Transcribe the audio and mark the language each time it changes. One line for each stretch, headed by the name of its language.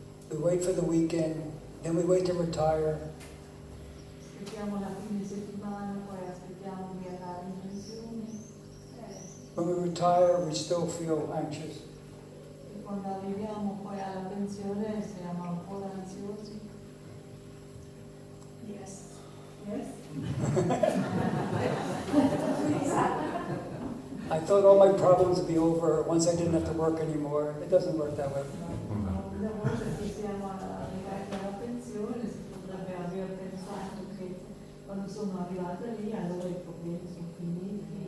English: We wait for the weekend, then we wait to retire.
Italian: Aspettiamo la fine settimana, poi aspettiamo di andare in pensione.
English: When we retire, we still feel anxious.
Italian: E quando arriviamo poi alla pensione siamo ancora ansiosi.
English: Yes. Yes? I thought all my problems would be over once I didn't have to work anymore. It doesn't work that way.
Italian: Una volta che siamo arrivati alla pensione si potrebbe aver pensato che quando sono arrivata lì allora i problemi sono finiti.